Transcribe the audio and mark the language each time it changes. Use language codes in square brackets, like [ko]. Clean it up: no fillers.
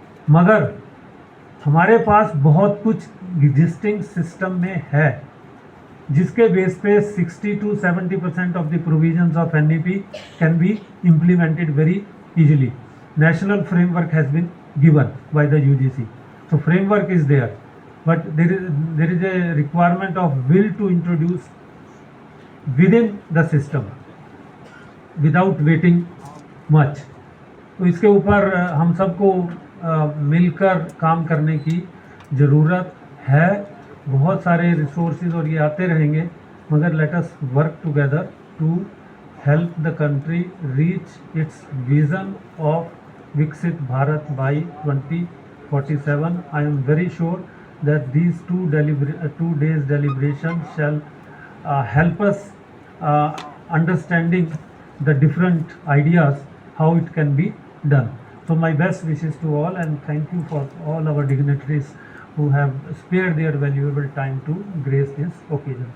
[hi] मगर हमारे पास बहुत कुछ एग्जिस्टिंग सिस्टम में है जिसके बेस पे [en] 60 to 70% of the provisions of NEP can be implemented very easily. National framework has been given by the UGC. So framework is there, but there is a requirement of will to introduce within the system without waiting much. [hi] तो इसके ऊपर हम सबको मिलकर काम करने की ज़रूरत है. बहुत सारे रिसोर्सेज और ये आते रहेंगे, मगर [en] Let us work together to help the country reach its vision of विकसित Bharat by 2047. I am very sure that these 2 days deliberation shall help us understanding the different ideas how it can be done. So my best wishes to all, and thank you for all our dignitaries who have spared their valuable time to grace this occasion.